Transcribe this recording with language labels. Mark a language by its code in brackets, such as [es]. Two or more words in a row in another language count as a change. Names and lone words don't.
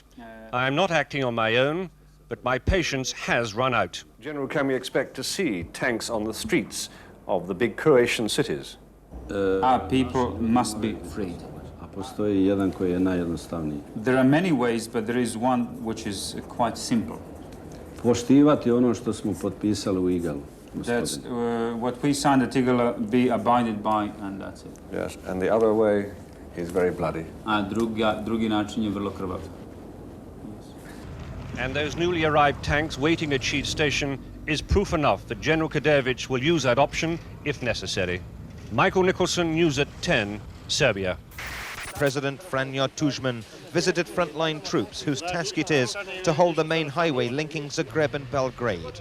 [en] I am not acting on my own, but my patience has run out." General, can we expect to see tanks on the streets of the big Croatian cities? Our people must be freed. There are many ways, but there is one which is quite simple. [hr] Poštivati ono što smo potpisali u Igalu. [en] That's what we signed at Igala, be abided by, and that's it. Yes, and the other way is very bloody. [hr] A drugi način je vrlo krvav. [en] And those newly arrived tanks waiting at Šid station is proof enough that General Kadejević will use that option if necessary. Michael Nicholson, News at 10, Serbia. President Franjo Tuđman visited frontline troops whose task it is to hold the main highway linking Zagreb and Belgrade.